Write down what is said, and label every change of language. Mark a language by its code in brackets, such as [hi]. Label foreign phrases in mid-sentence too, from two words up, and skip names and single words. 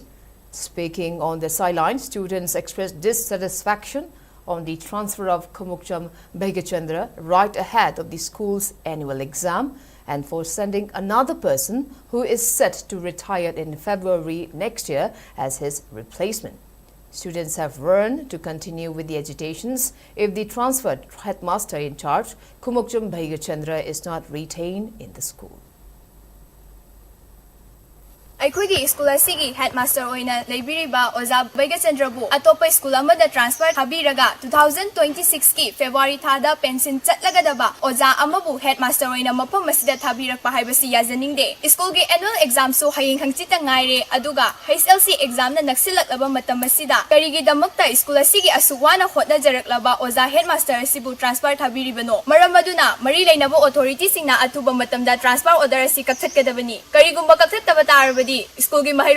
[en] Speaking on the sidelines, students expressed dissatisfaction on the transfer of Khumukcham Bhaigachandra right ahead of the school's annual exam and for sending another person who is set to retire in February next year as his replacement. Students have warned to continue with the agitations if the transferred headmaster in charge, Khumukcham Bhaigachandra, is not retained in the school. [mni] ꯑꯩꯈꯣꯏꯒꯤ ꯁ꯭ꯀꯨꯜ ꯑꯁꯤꯒꯤ ꯍꯦꯗꯃꯥꯁꯇꯔ ꯑꯣꯏꯅ ꯂꯩꯕꯤꯔꯤꯕ ꯑꯣꯖꯥ ꯕꯩꯒꯆꯟꯗ꯭ꯔꯕꯨ ꯑꯇꯣꯞꯄ ꯁ꯭ꯀꯨꯜ ꯑꯃꯗ ꯇ꯭ꯔꯥꯟꯁꯐꯔ ꯊꯥꯕꯤꯔꯒ 2026ꯀꯤ ꯐꯦꯕ꯭ꯔꯨꯋꯥꯔꯤ ꯊꯥꯗ ꯄꯦꯟꯁꯤꯟ ꯆꯠꯂꯒꯗꯕ ꯑꯣꯖꯥ ꯑꯃꯕꯨ ꯍꯦꯗꯃꯥꯁꯇꯔ ꯑꯣꯏꯅ ꯃꯐꯝ ꯑꯁꯤꯗ ꯊꯥꯕꯤꯔꯛꯄ ꯍꯥꯏꯕꯁꯤ ꯌꯥꯖꯅꯤꯡꯗꯦ ꯁ꯭ꯀꯨꯜꯒꯤ [en] annual examsu [mni] ꯍꯌꯦꯡ ꯍꯪꯆꯤꯠꯇ ꯉꯥꯏꯔꯦ ꯑꯗꯨꯒ HSLC ꯑꯦꯛꯖꯥꯝꯅ ꯅꯛꯁꯤꯜꯂꯛꯂꯕ ꯃꯇꯝ ꯑꯁꯤꯗ ꯀꯔꯤꯒꯤꯗꯃꯛꯇ ꯁ꯭ꯀꯨꯜ ꯑꯁꯤꯒꯤ ꯑꯁꯨꯛ ꯋꯥꯅ ꯍꯣꯠꯅꯖꯔꯛꯂꯕ ꯑꯣꯖꯥ ꯍꯦꯗꯃꯥꯁꯇꯔ ꯑꯁꯤꯕꯨ ꯇ꯭ꯔꯥꯟꯁꯐꯔ ꯊꯥꯕꯤꯔꯤꯕꯅꯣ ꯃꯔꯝ ꯑꯗꯨꯅ ꯃꯔꯤ ꯂꯩꯅꯕ ꯑꯣꯊꯣꯔꯤꯇꯤꯁꯤꯡꯅ ꯑꯊꯨꯕ ꯃꯇꯝꯗ [en] transfer order [mni] ꯑꯁꯤ ꯀꯛꯊꯠꯀꯗꯕꯅꯤ ꯀꯔꯤꯒꯨꯝꯕ ꯀꯛꯊꯠꯇꯕ ꯇꯥꯔꯕꯗꯤ ꯁ꯭ꯀꯨꯜꯒꯤ